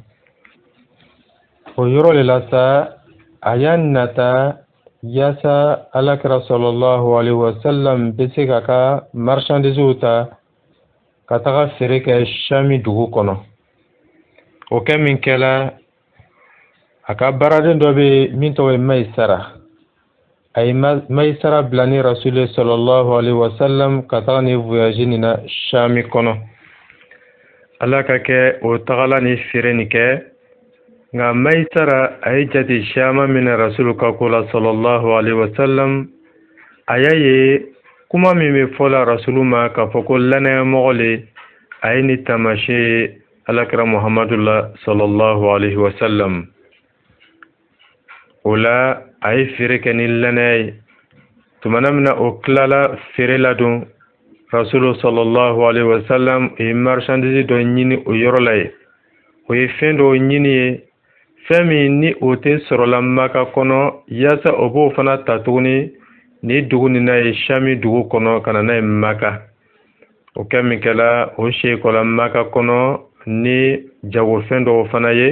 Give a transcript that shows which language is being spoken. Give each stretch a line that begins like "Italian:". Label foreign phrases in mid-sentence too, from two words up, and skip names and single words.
Bambara: O yɔrɔ le la sa, a y'a nata yaasa Alakira
Arabic: صلى الله عليه وسلم
Bambara: bɛ se k'a ka marchandises ta ka taga feere kɛ Sami dugu kɔnɔ. O kɛ min kɛla, a ka baaraden dɔ bɛ yen min tɔgɔ ye Maisara. A ye Maisara bila ni Rasulu
Arabic: صلى الله عليه وسلم
Bambara: ka taga ni voyage nin na Sami kɔnɔ. Ala ka kɛ o tagala ni feere nin kɛ, nka Maisara a ye jate caman minɛ Rasulu ka ko la
Arabic: صلى الله عليه وسلم.
Bambara: A y'a ye kuma min bɛ fɔla Rasulu ma k'a fɔ ko lannayamɔgɔ le, a ye ni taamasiyɛn Alakira Muhamadu la
Arabic: صلى الله عليه وسلم.
Bambara: O la a ye feere kɛ ni lannaya ye. Tumana min na o tilala feere la dun, Rasulu
Arabic: صلى الله عليه وسلم
Bambara: ye marchandise dɔ ɲini o yɔrɔ la ye. O ye fɛn dɔ ɲini ye, fɛn min ni o tɛ sɔrɔla Maka kɔnɔ, yaasa o b'o fana ta tuguni ni dugu nin na ye Sami dugu kɔnɔ ka na n'a ye Maka. O kɛ min kɛla, o seekɔla Maka kɔnɔ ni jagofɛn dɔw fana ye.